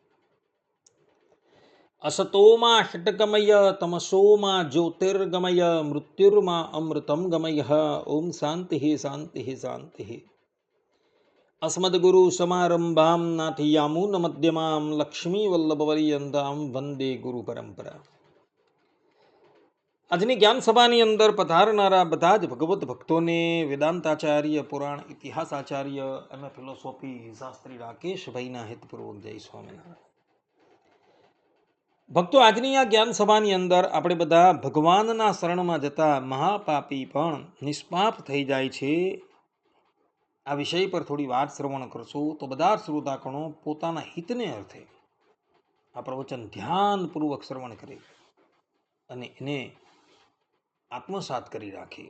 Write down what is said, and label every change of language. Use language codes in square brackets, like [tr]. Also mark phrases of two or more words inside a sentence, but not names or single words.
[sa] असतो मा षट्कमय तमसो मा ज्योतिर्गमय मृत्युर्मा अमृतं गमय। ओम शान्तिः शान्तिः शान्तिः। अस्मद्गुरुसमारम्भां नाथयामुनमध्यमां लक्ष्मीवल्लभपर्यन्तां वन्दे गुरुपरम्परा। [gu] આજની જ્ઞાન સભાની અંદર પધારનારા બધા જ ભગવત ભક્તોને વેદાંતાચાર્ય, પુરાણ ઇતિહાસાચાર્ય અને ફિલોસોફી શાસ્ત્રી રાકેશભાઈના હિતપૂર્વક જય સ્વામિનારાયણ. ભક્તો, આજની આ જ્ઞાન સભાની અંદર આપણે બધા ભગવાનના શરણમાં જતા મહાપાપી પણ નિષ્પાપ થઈ જાય છે, આ વિષય પર થોડી વાત શ્રવણ કરશું તો બધા શ્રોતાગણો પોતાના હિતને અર્થે આ પ્રવચન ધ્યાનપૂર્વક શ્રવણ કરે અને એને આત્મસાત કરી રાખી.